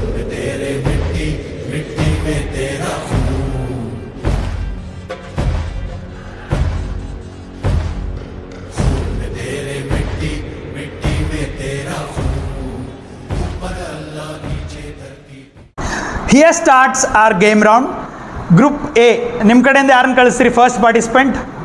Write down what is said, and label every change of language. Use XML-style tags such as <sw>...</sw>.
<hi>तेरे मिट्टी मिट्टी में तेरा खून, तेरे मिट्टी मिट्टी में तेरा खून, ऊपर अल्लाह नीचे धरती.</hi> <en>Here starts our game round.</en> <kn>Group A, ನಿಮ್ಮ ಕಡೆಯಿಂದ ಯಾರನ್ನು ಕಳಿಸ್ತೀರಿ</kn> <en>First participant?</en>